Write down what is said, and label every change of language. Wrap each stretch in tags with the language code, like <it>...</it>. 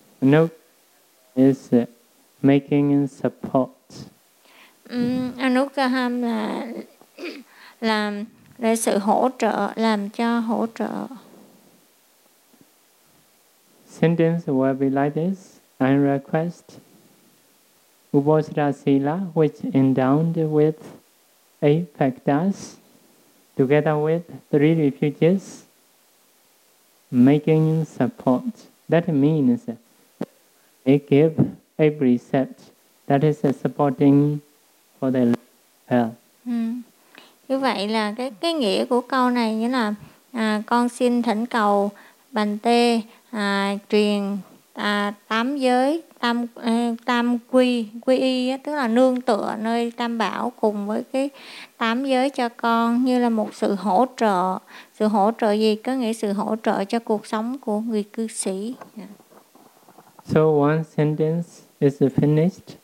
<en>Anugaham is making support.</en> <vi>Anugaham là làm để sự hỗ trợ, làm cho hỗ trợ.</vi> <en>Sentence will be like this. I request Ubosatha sila, which endowed with eight factors, together with three refuges, making support. That means they give a precept That is a supporting for the health.</en> <vi>Như vậy là cái nghĩa của câu này như là con xin thỉnh cầu Bành Tê truyền tám giới tam quy quy y, tức là nương tựa nơi Tam Bảo cùng với cái tám giới cho con, như là một sự hỗ trợ. Sự hỗ trợ gì? Có nghĩa sự hỗ trợ cho cuộc sống của người cư sĩ.</vi> <en>So one sentence is finished.</en>